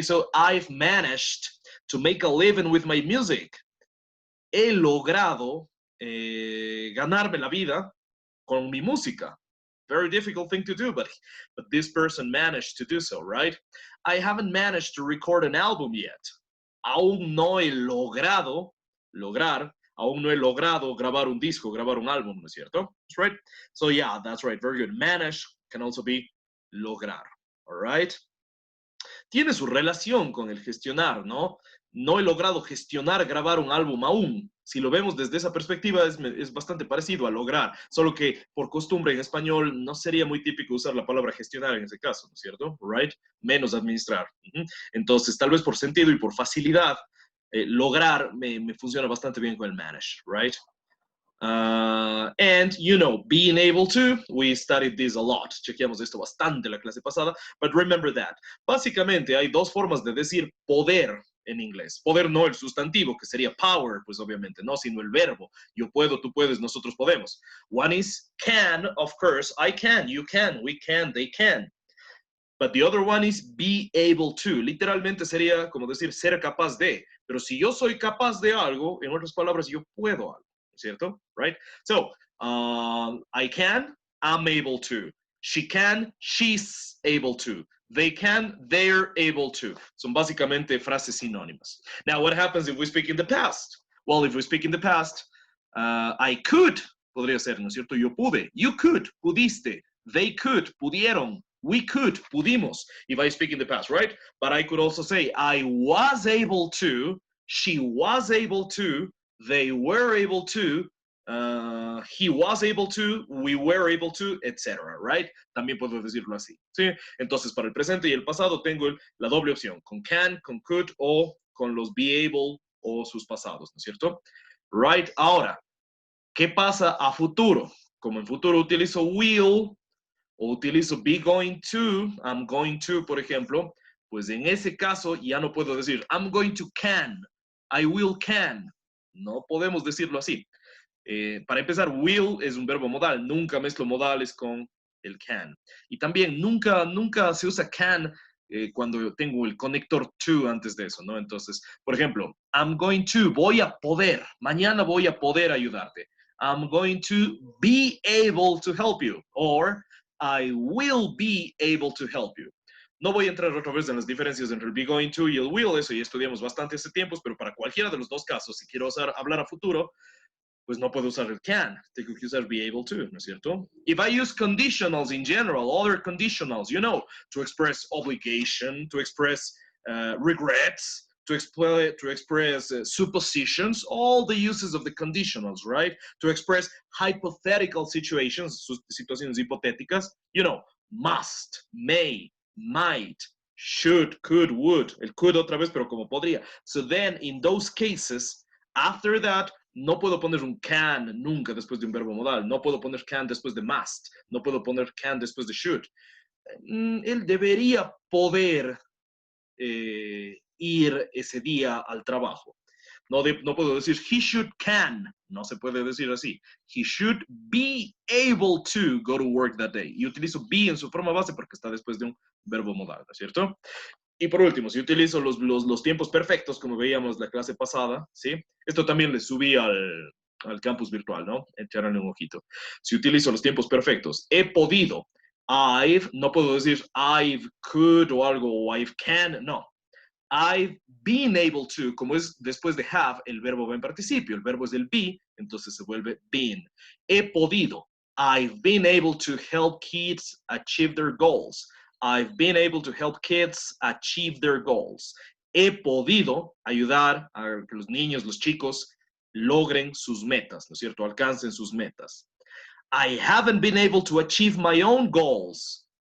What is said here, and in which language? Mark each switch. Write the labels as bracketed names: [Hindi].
[English] So I've managed to make a living with my music. [Spanish] He logrado ganarme la vida con mi música. [English] Very difficult thing to do, but this person managed to do so, right? I haven't managed to record an album yet. [Spanish] Aún no he logrado, aún no he logrado grabar un disco, grabar un álbum, ¿no es cierto? [English] That's right. So yeah, that's right. Very good. Manage can also be lograr, all right? [Spanish] Tiene su relación con el gestionar, ¿no? No he logrado gestionar grabar un álbum aún. Si lo vemos desde esa perspectiva, es bastante parecido a lograr, solo que por costumbre en español no sería muy típico usar la palabra gestionar en ese caso, ¿no es cierto? Right? Menos administrar. Entonces, tal vez por sentido y por facilidad, lograr me funciona bastante bien con el manage, right? [English] And, you know, being able to, we studied this a lot. [Spanish] Chequeamos esto bastante la clase pasada, [English] but remember that. [Spanish] Básicamente hay dos formas de decir poder en inglés. Poder no el sustantivo, que sería power, pues obviamente no, sino el verbo. Yo puedo, tú puedes, nosotros podemos. [English] One is can, of course, I can, you can, we can, they can. But the other one is be able to. [Spanish] Literalmente sería como decir ser capaz de. Pero si yo soy capaz de algo, en otras palabras, yo puedo algo. ¿Cierto? Right? [English] So, I can, I'm able to. She can, she's able to. they can, they're able to. [Spanish] Son básicamente frases sinónimas. [English] Now, what happens if we speak in the past? Well, if we speak in the past, I could, [Spanish] podría ser, ¿no es cierto? Yo pude. [English] You could, [Spanish] pudiste. [English] They could, [Spanish] pudieron. [English] We could, pudimos, if I speak in the past, right? But I could also say, I was able to, she was able to, they were able to, he was able to, we were able to, etc., right? [Spanish] También puedo decirlo así, ¿sí? Entonces, para el presente y el pasado tengo la doble opción, con can, con could, o con los be able o sus pasados, ¿no es cierto? Right, ahora, ¿qué pasa a futuro? Como en futuro utilizo will, o utilizo be going to, I'm going to, por ejemplo, pues en ese caso ya no puedo decir [English] I'm going to can, I will can. [Spanish] No podemos decirlo así. Para empezar, will es un verbo modal. Nunca mezclo modales con el can. Y también nunca se usa can cuando tengo el conector to antes de eso, ¿no? Entonces, por ejemplo, I'm going to, voy a poder, mañana voy a poder ayudarte. [English] I'm going to be able to help you. Or I will be able to help you. [Spanish] No voy a entrar otra vez en las diferencias entre el be going to y el will, eso ya estudiamos bastante hace tiempos, pero para cualquiera de los dos casos, si quiero hablar a futuro, pues no puedo usar el can, tengo que usar be able to, ¿no es cierto? [English] If I use conditionals in general, other conditionals, you know, to express obligation, to express regrets, to express suppositions, all the uses of the conditionals, right? To express hypothetical situations, situaciones hipotéticas, you know, must, may, might, should, could, would. [Spanish] El could otra vez, pero como podría. [English] So then, in those cases, after that, [Spanish] no puedo poner un can nunca después de un verbo modal. No puedo poner can después de must. No puedo poner can después de should. Él debería poder ir ese día al trabajo. No puedo decir he should can. No se puede decir así. [English] He should be able to go to work that day. [Spanish] Y utilizo be en su forma base porque está después de un verbo modal, ¿no es cierto? Y por último, si utilizo los tiempos perfectos, como veíamos la clase pasada, ¿sí? Esto también le subí al campus virtual, ¿no? Echarle un ojito. Si utilizo los tiempos perfectos, he podido, no puedo decir I've could o algo, o I've can, no. I've been able to, como es después de have, el verbo va en participio, el verbo es del be, entonces se vuelve been. He podido. [English] I've been able to help kids achieve their goals. I've been able to help kids achieve their goals. [Spanish] He podido ayudar a que los niños, los chicos, logren sus metas, ¿no es cierto? Alcancen sus metas. [English] I haven't been able to achieve my own goals.